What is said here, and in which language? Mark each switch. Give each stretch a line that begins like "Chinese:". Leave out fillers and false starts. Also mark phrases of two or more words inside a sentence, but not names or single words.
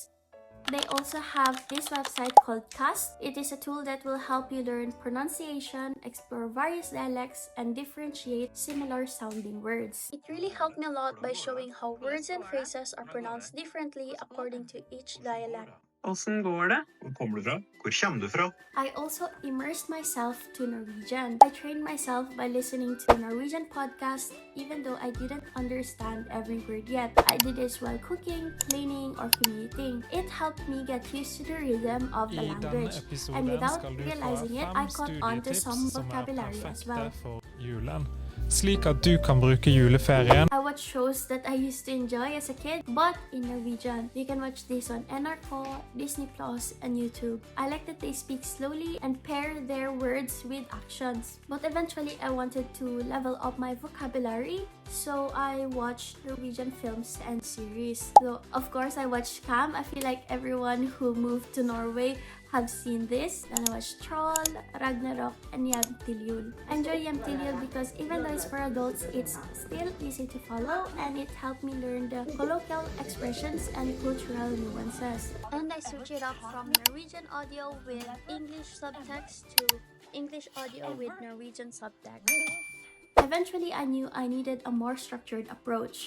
English: They also have this website called Cast. It is a tool that will help you learn pronunciation, explore various dialects, and differentiate similar sounding words. It really helped me a lot by showing how words and phrases are pronounced differently according to each dialect.
Norwegian: Hvordan går det? Hvor kommer du fra? Hvor kommer du fra?
English: I also immersed myself to Norwegian. I trained myself by listening to Norwegian podcasts, even though I didn't understand every word yet. I did this while cooking, cleaning, or commuting. It helped me get used to the rhythm of the language, and without realizing it, I caught on to some vocabulary as well.
Norwegian: slik at du kan bruke juleferien.
English: I watch shows that I used to enjoy as a kid, but in Norwegian. You can watch this on NRK, Disney Plus, and YouTube. I like that they speak slowly and pair their words with actions. But eventually, I wanted to level up my vocabulary, so I watched Norwegian films and series. So, of course, I watched Cam. I feel like everyone who moved to Norway have seen this. Then I watched Troll, Ragnarok, and Hjem til jul. I enjoy Hjem til jul because even though it's for adults, it's still easy to follow and it helped me learn the colloquial expressions and cultural nuances. And I switch it up from Norwegian audio with English subtext to English audio with Norwegian subtext. Eventually, I knew I needed a more structured approach.